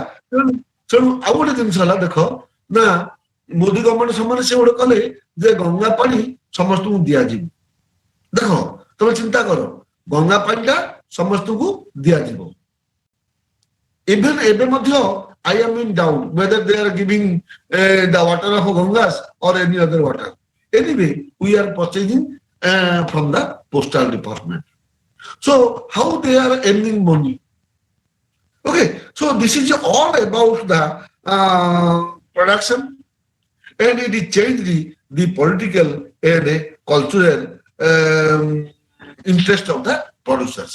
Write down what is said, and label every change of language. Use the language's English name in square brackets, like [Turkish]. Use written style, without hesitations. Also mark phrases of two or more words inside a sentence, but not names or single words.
[Odia] ତେଣୁ ଆଉ ଗୋଟେ ଜିନିଷ ହେଲା ଦେଖ ନା ମୋଦି ଗଭର୍ଣ୍ଣମେଣ୍ଟ ସମୟରେ ସେ ଗୋଟେ କଲେ ଯେ ଗଙ୍ଗା ପାଣି ସମସ୍ତଙ୍କୁ ଦିଆଯିବ. ଦେଖ ତମେ ଚିନ୍ତା କର ଗଙ୍ଗା ପାଣିଟା ସମସ୍ତଙ୍କୁ ଦିଆଯିବ। [English] Even [Odia] ଏବେ ମଧ୍ୟ [English] I am in doubt whether they are giving the water of Gangas or any other water. Anyway, we are purchasing from the postal department. So how they are earning money? Okay, so this is all about the production, and it is changed the political and cultural interest of the producers.